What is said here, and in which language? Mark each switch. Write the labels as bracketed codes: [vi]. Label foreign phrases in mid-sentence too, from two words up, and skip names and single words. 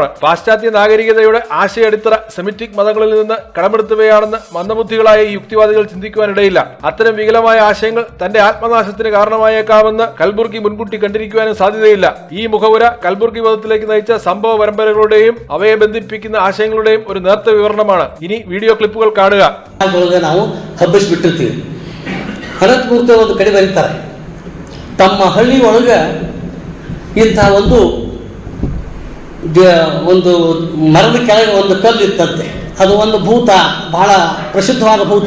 [ml] പാശ്ചാത്യ നാഗരികതയുടെ ആശയ അടിത്തറ സെമിറ്റിക് മതങ്ങളിൽ നിന്ന് കടമെടുത്തുകയാണെന്ന് മന്ദബുദ്ധികളായ ഈ യുക്തിവാദികൾ ചിന്തിക്കുവാനിടയില്ല. അത്തരം വികലമായ ആശയങ്ങൾ തന്റെ ആത്മനാശത്തിന് കാരണമായേക്കാമെന്ന് കൽബുർഗി മുൻകൂട്ടി കണ്ടിരിക്കുവാനും സാധ്യതയില്ല. ഈ മുഖവുര കൽബുർഗി വധത്തിലേക്ക് നയിച്ച സംഭവ പരമ്പരകളുടെയും അവയെ ബന്ധിപ്പിക്കുന്ന ആശയങ്ങളുടെയും ഒരു നേർത്ത വിവരണമാണ്. ഇനി വീഡിയോ ക്ലിപ്പുകൾ കാണുക. [kn] ನಾವು ಹಬ್ಬಿಸ್ಬಿಟ್ಟಿರ್ತೀವಿ. ಅನಂತಮೂರ್ತಿ ಒಂದು ಕಡೆ ಬರೀತಾರೆ, ತಮ್ಮ ಹಳ್ಳಿ ಒಳಗ ಇಂಥ ಒಂದು ಮರದ ಕೆಳಗೆ ಒಂದು ಕಲ್ಲು ಇತ್ತಂತೆ. ಅದು ಒಂದು ಭೂತ, ಬಹಳ ಪ್ರಸಿದ್ಧವಾದ ಭೂತ.